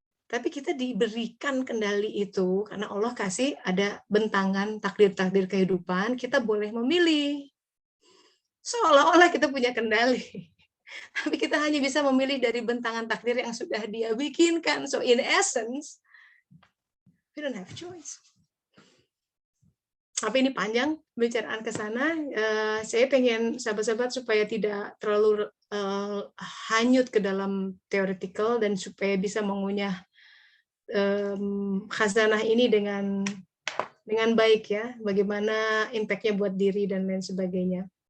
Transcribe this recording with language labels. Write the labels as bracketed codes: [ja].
[id] Tapi kita diberikan kendali itu karena Allah kasih ada bentangan takdir-takdir kehidupan, kita boleh memilih. Seolah-olah kita punya kendali. Tapi kita hanya bisa memilih dari bentangan takdir yang sudah Dia bikinkan. [en] So in essence, we don't have choice. [id] Tapi ini panjang pembicaraan ke sana. Saya pengen sahabat-sahabat supaya tidak terlalu hanyut ke dalam theoretical dan supaya bisa mengunyah khazanah ini dengan baik ya, bagaimana impact-nya buat diri dan lain sebagainya.